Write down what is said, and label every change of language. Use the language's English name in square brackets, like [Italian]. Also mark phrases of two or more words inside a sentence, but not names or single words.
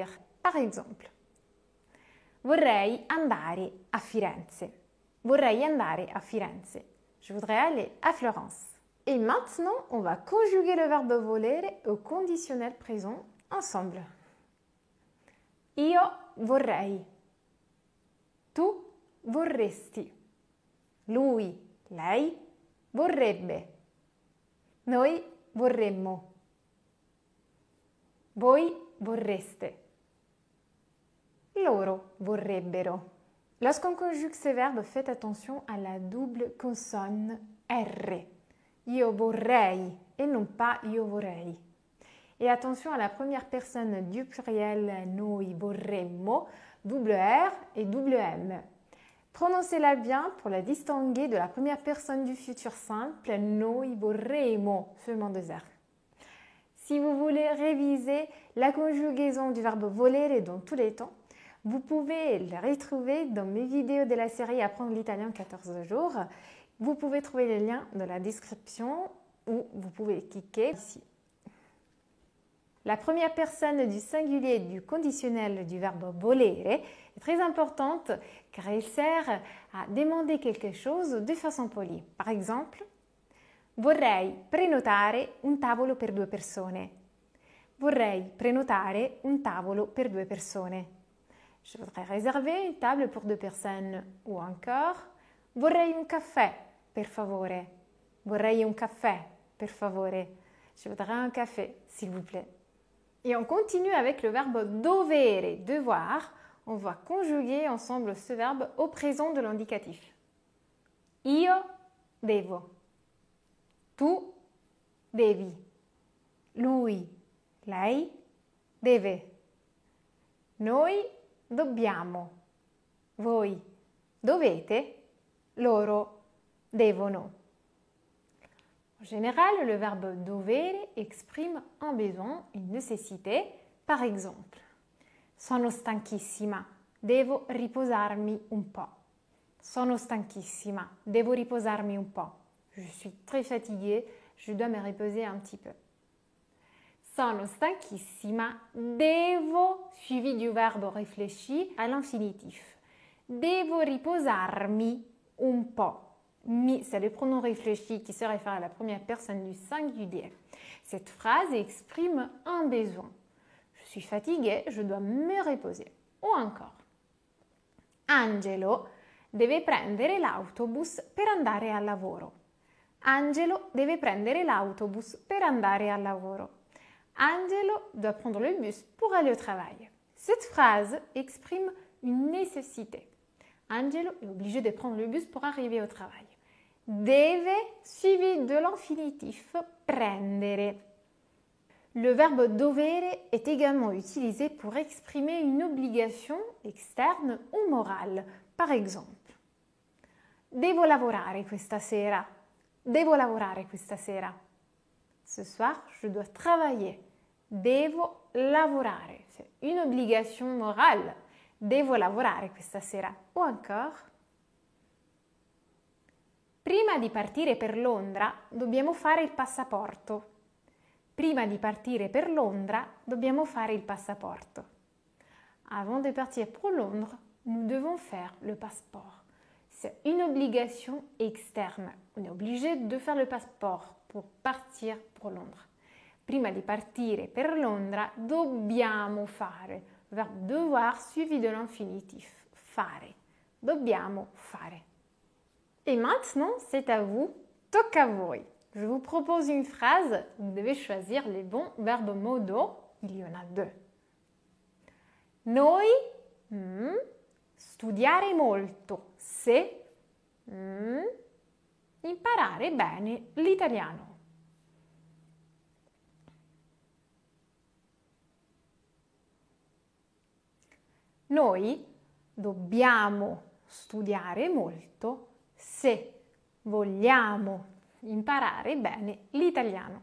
[French] Par exemple, [Italian] vorrei andare a Firenze. Vorrei andare a Firenze. [French] Je voudrais aller à Florence. Et maintenant, on va conjuguer le verbe volere au conditionnel présent ensemble. [Italian] Io vorrei. Tu vorresti. Lui, lei vorrebbe. Noi vorremmo. Voi vorreste. Loro vorrebbero. [French] Lorsqu'on conjugue ces verbes, faites attention à la double consonne R. [Italian] Io vorrei [French] et non pas [Italian] io vorrei. [French] Et attention à la première personne du pluriel [Italian] noi vorremmo, [French] double R et double M. Prononcez-la bien pour la distinguer de la première personne du futur simple, [Italian] noi vorremmo, [French] seulement deux R. Si vous voulez réviser la conjugaison du verbe volere dans tous les temps, vous pouvez le retrouver dans mes vidéos de la série Apprendre l'italien en 14 jours. Vous pouvez trouver les liens dans la description ou vous pouvez cliquer ici. La première personne du singulier du conditionnel du verbe volere est très importante car elle sert à demander quelque chose de façon polie. Par exemple, [Italian] Vorrei prenotare un tavolo per 2 persone. Vorrei prenotare un tavolo per 2 persone. [French] Je voudrais réserver une table pour 2 personnes. Ou encore, [Italian] vorrei un caffè, per favore. Vorrei un caffè, per favore. [French] Je voudrais un café, s'il vous plaît. Et on continue avec le verbe dovere, devoir. On va conjuguer ensemble ce verbe au présent de l'indicatif. [Italian] Io devo. Tu devi. Lui, lei deve. Noi dobbiamo. Voi dovete. Loro devono. [French] En général, le verbe dovere exprime un besoin, une nécessité. Par exemple, [Italian] sono stanchissima, devo riposarmi un po'. Sono stanchissima, devo riposarmi un po'. [French] Je suis très fatiguée, je dois me reposer un petit peu. [Italian] Sono stanchissima, devo, [French] suivi du verbe réfléchi à l'infinitif. [Italian] Devo riposarmi un po'. Mi, [French] c'est le pronom réfléchi qui se réfère à la première personne du singulier. Cette phrase exprime un besoin. Je suis fatiguée, je dois me reposer. Ou encore, [Italian] Angelo deve prendere l'autobus per andare al lavoro. Angelo deve prendere l'autobus per andare al lavoro. [French] Angelo doit prendre le bus pour aller au travail. Cette phrase exprime une nécessité. Angelo est obligé de prendre le bus pour arriver au travail. Deve suivi de l'infinitif prendere. Le verbe dovere est également utilisé pour exprimer une obligation externe ou morale. Par exemple, [Italian] devo lavorare questa sera. Devo lavorare questa sera. [French] Ce soir, je dois travailler. [Italian] Devo lavorare. [French] C'est une obligation morale. [Italian] Devo lavorare questa sera. O ancora, prima di partire per Londra dobbiamo fare il passaporto. Prima di partire per Londra dobbiamo fare il passaporto. [French] Avant de partir pour Londres, nous devons faire le passeport. C'est une obligation externe. On est obligé de faire le passeport pour partir pour Londres. [Italian] Prima di partire per Londra dobbiamo fare. [French] Verbe devoir suivi de l'infinitif. [Italian] Fare. Dobbiamo fare. [French] Et maintenant, c'est à vous. [Italian] Tocca a voi. [French] Je vous propose une phrase. Vous devez choisir les bons verbes modaux. Il y en a 2. [Italian] Noi studiare molto se imparare bene l'italiano. Noi dobbiamo studiare molto se vogliamo imparare bene l'italiano.